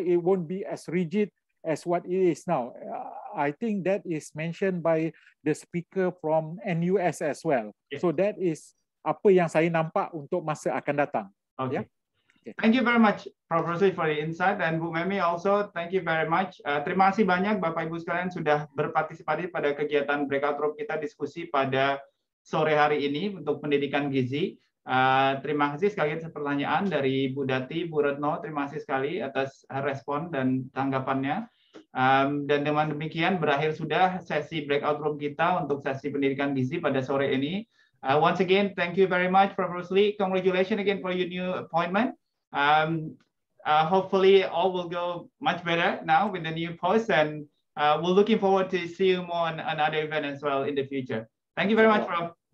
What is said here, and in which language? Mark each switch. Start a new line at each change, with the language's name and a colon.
English: It won't be as rigid as what it is now. I think that is mentioned by the speaker from NUS as well. Yeah. So that is
Malay: apa yang saya nampak untuk masa akan datang.
English: Okay. Yeah? Okay. Thank you very much, Prof. Rusli, for the insight, and Bu Memi also thank you very much.
Indonesian: Terima kasih banyak Bapak Ibu sekalian sudah berpartisipasi pada kegiatan breakout room kita diskusi pada sore hari ini untuk pendidikan gizi. Terima kasih sekali atas pertanyaan dari Bu Dati, Bu Retno. Terima kasih sekali atas respon dan tanggapannya. Dan dengan demikian berakhir sudah sesi breakout room kita untuk sesi pendidikan gizi pada sore ini.
English: Once again, thank you very much, Prof. Rusli. Congratulations again for your new appointment. Hopefully all will go much better now with the new post, and we're looking forward to see you more on another event as well in the future. Thank you very much, Prof.